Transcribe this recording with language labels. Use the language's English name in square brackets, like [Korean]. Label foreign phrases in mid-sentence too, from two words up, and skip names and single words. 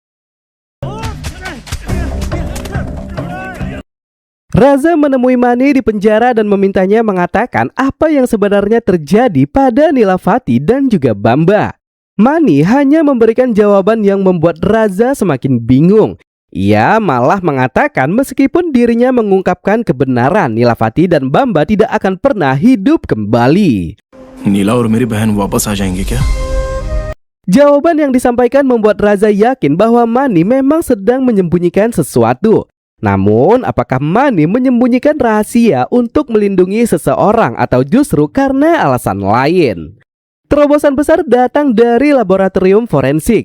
[Indonesian] Raza menemui Mani di penjara dan memintanya mengatakan apa yang sebenarnya terjadi pada Nilafati dan juga Bamba. Mani hanya memberikan jawaban yang membuat Raza semakin bingung. Ia malah mengatakan meskipun dirinya mengungkapkan kebenaran, Nilafati dan Bamba tidak akan pernah hidup kembali. [Hindi] नीला और मेरी बहन वापस आ जाएंगे क्या? [Indonesian] Jawaban yang disampaikan membuat Raza yakin bahwa Mani memang sedang menyembunyikan sesuatu. Namun, apakah Mani menyembunyikan rahasia untuk melindungi seseorang atau justru karena alasan lain? Terobosan besar datang dari laboratorium forensik.